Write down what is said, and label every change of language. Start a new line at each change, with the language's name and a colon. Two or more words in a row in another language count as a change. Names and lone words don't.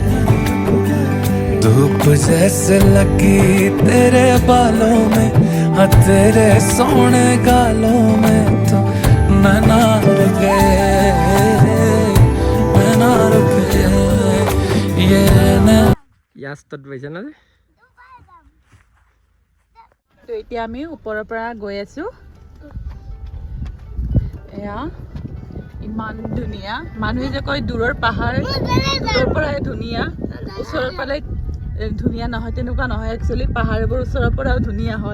Hindi: धूप जैसे लगी तेरे बालों में हाँ तेरे सोने गालों में तो नैना रुक गए नैना रुक गए ये ना ইয়াস্তত পাইছে না যে
Assamese: তো এতিয়া আমি ওপৰৰ পৰা গৈ আছোঁ এয়া ইমান ধুনীয়া মানুহে যে কয় দূৰৰ পাহাৰ দূৰৰ পৰাই ধুনীয়া ওচৰৰ পালে ধুনীয়া নহয় তেনেকুৱা নহয় একচুৱেলি পাহাৰবোৰ ওচৰৰ পৰাও ধুনীয়া হয়